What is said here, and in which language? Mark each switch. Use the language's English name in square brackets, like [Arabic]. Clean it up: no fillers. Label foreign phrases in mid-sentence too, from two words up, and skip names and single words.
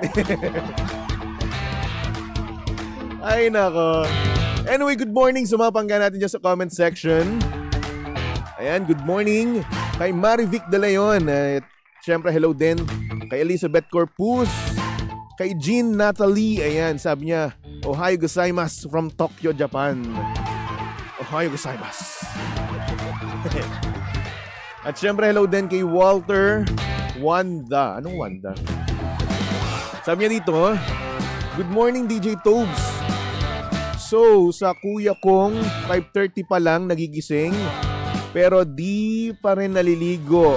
[Filipino] Ay nako. Anyway, [English] good morning [Filipino] sa mga pangga natin dyan sa [English] comment section. [Filipino] Ayan, [English] good morning. [Filipino] Kay Marivic De Leon. Siyempre, hello din. Kay Elizabeth Corpus. Kay Jean Natalie. Ayan, sabi niya, [Japanese] おはようございます [English] from Tokyo, Japan. [Japanese] おはようございます. [Filipino] At siyempre, hello din kay Walter Wanda. Anong Wanda? Sabi niya dito, [English] good morning [Filipino] DJ Tobes. So, sa kuya kong 5:30 pa lang nagigising, pero di pa rin naliligo.